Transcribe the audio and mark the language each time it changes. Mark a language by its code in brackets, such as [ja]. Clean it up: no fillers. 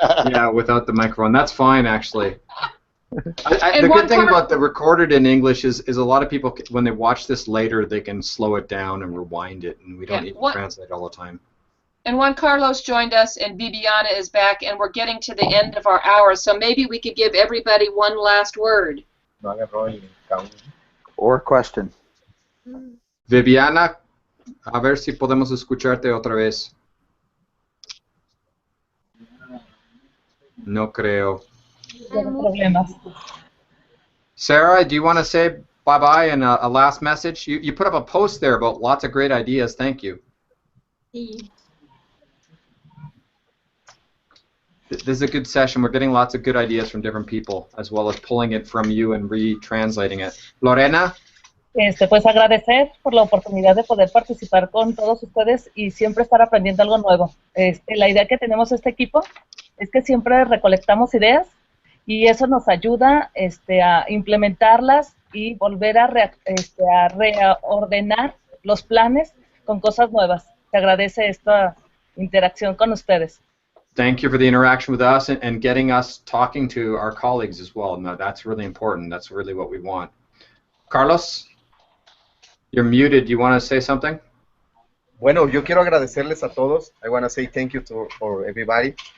[en] Yeah, without the microphone. That's fine, actually. The good thing about the recorded in English is a lot of people, when they watch this later, they can slow it down and rewind it, and we don't need to translate all the time. And Juan Carlos joined us, and Viviana is back, and we're getting to the end of our hour, so maybe we could give everybody one last word. Or question. [es] Viviana, a ver si podemos escucharte otra vez. No creo. [en] Sarah, do you want to say bye-bye and a last message? You put up a post there about lots of great ideas. Thank you. This is a good session. We're getting lots of good ideas from different people, as well as pulling it from you and retranslating it. Lorena? [es] Pues agradecer por la oportunidad de poder participar con todos ustedes y siempre estar aprendiendo algo nuevo. La idea que tenemos este equipo es que siempre recolectamos ideas y eso nos ayuda a implementarlas y volver a reordenar los planes con cosas nuevas. Se agradece esta interacción con ustedes. [en] Thank you for the interaction with us and getting us talking to our colleagues as well. No, that's really important. That's really what we want. Carlos, you're muted. Do you want to say something? [es] Bueno, yo quiero agradecerles a todos. [en] I want to say thank you for everybody.